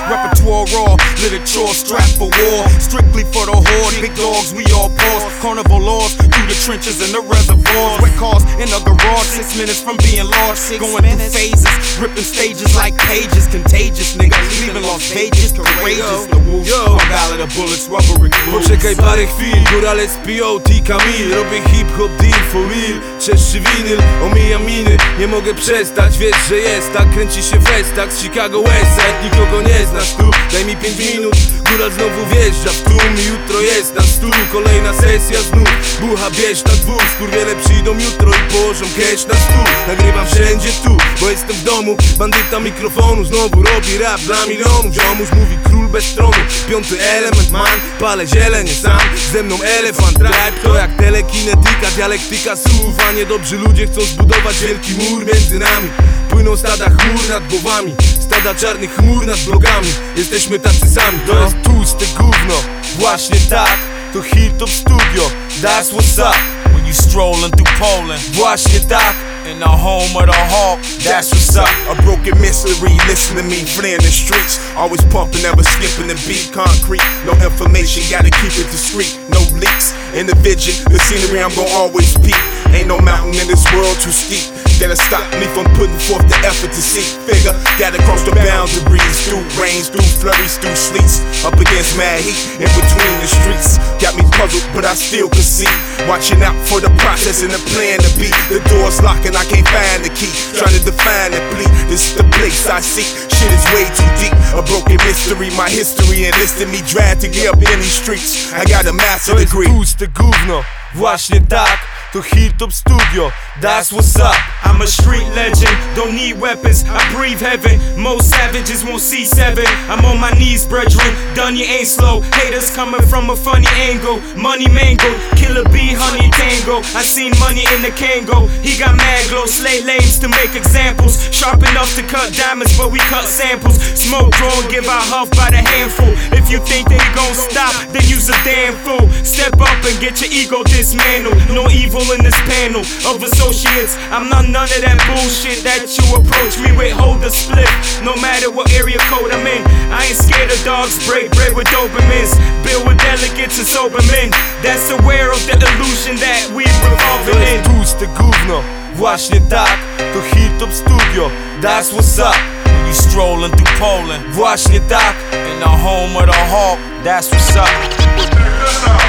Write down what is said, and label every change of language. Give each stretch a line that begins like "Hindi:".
English: Repertoire raw, literature strapped for war. Strictly for the horde, big dogs. We all pause, carnival laws, through the trenches and the reservoirs. Wet cars in the garage, 6 minutes from being lost. Going through phases, ripping stages like pages. Contagious, nigga, leaving Las Vegas, courageous. The wolves, yo. My ballad of bullets, rubbery clues.
Polish: Poczekaj parę chwil, Durales, P.O.T. Kamil. Robię hip-hop
English: deal for real,
Polish: czeszczy winyl. Omijam miny, nie mogę przestać, wiesz, że jest tak. Kręci się festak z Chicago Westside. Nikogo nie znasz tu, daj mi 5 minut. Góra znowu wjeżdża w tłum, jutro jest na stół. Kolejna sesja znów, bucha bierz na dwóch. Skurwiele przyjdą jutro i położą cash na stół. Nagrywam wszędzie tu, bo jestem w domu. Bandyta mikrofonu znowu robi rap dla milionów. Ziomuś mówi król bez tronu. Piąty element man, palę zielenie sam. Ze mną elefant rap, to jak telekinetyka, dialektyka słów. A niedobrzy ludzie chcą zbudować wielki mur między nami. Płyną stada chmur nad głowami, stada czarnych chmur nad blogami. Jesteśmy tacy sami, to jest tłuste gówno. Właśnie tak, to Hilltop Studio,
English: that's what's up. When you strolling through Poland,
Polish: właśnie tak.
English: In the home of the hawk, that's what's up. A broken mystery, listen to me, fleeing the streets. Always pumping, never skipping the beat. Concrete, no information, gotta keep it discreet. No leaks, in the vision, the scenery I'm gonna always peep. Ain't no mountain in this world too steep that'll stop me from putting forth the effort to seek. Figure, gotta cross the boundaries. Through rains, through flurries, through sleets. Up against mad heat, in between the streets. Got me puzzled, but I still can see. Watching out for the process and the plan to beat. The door's locked and I can't find the key. Trying to define it, please. This is the place I seek. Shit is way too deep. A broken mystery, my history enlisted me. Dragged to get up in these streets. I got a master degree.
Polish: To jest gówno, właśnie tak. To Hilltop Studio,
English: that's what's up. I'm a street legend, don't need weapons. I breathe heaven, most savages won't see seven. I'm on my knees, brethren, done you ain't slow. Haters coming from a funny angle, money mangled. Killer B, honey tango, I seen money in the Kango. He got mad glow, slay lames to make examples. Sharp enough to cut diamonds, but we cut samples. Smoke draw, give our huff by the handful. If you think they gon' stop, then use a damn fool. Step up and get your ego dismantled. No evil in this panel of associates. I'm not none of that bullshit that you approach me with. Hold the split, no matter what area code I'm in. I ain't scared of dogs, break bread with Dobermans. Build with delegates and sober men that's aware of the illusion that we're revolving in.
Polish: To jest tłuste gówno, właśnie tak. To Hilltop Studio,
English: that's what's up. When you strolling through Poland,
Polish: właśnie tak.
English: In the home of the hawk, that's what's up.